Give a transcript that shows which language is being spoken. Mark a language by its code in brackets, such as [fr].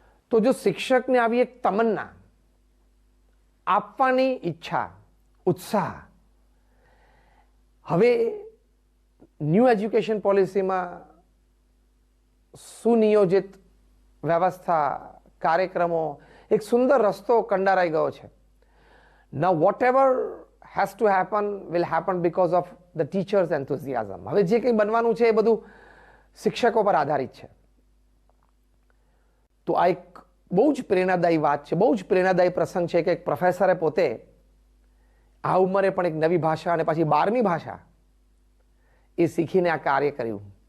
[gu] તો જો શિક્ષકને આવી એક તમન્ના, આપવાની ઈચ્છા, ઉત્સાહ, હવે ન્યૂ એજ્યુકેશન પોલિસીમાં સુનિયોજિત વ્યવસ્થા, કાર્યક્રમો, એક સુંદર રસ્તો કંડારાઈ ગયો છે. [en] Now whatever has to happen will happen because of the teachers' enthusiasm. [gu] હવે જે કંઈ બનવાનું છે એ બધું શિક્ષકો પર આધારિત છે. તો આ એક બહુ જ પ્રેરણાદાયી વાત છે, બહુ જ પ્રેરણાદાયી પ્રસંગ છે કે એક પ્રોફેસરે પોતે આ ઉંમરે પણ એક નવી ભાષા અને પછી 12મી ભાષા એ શીખીને આ કાર્ય કર્યું.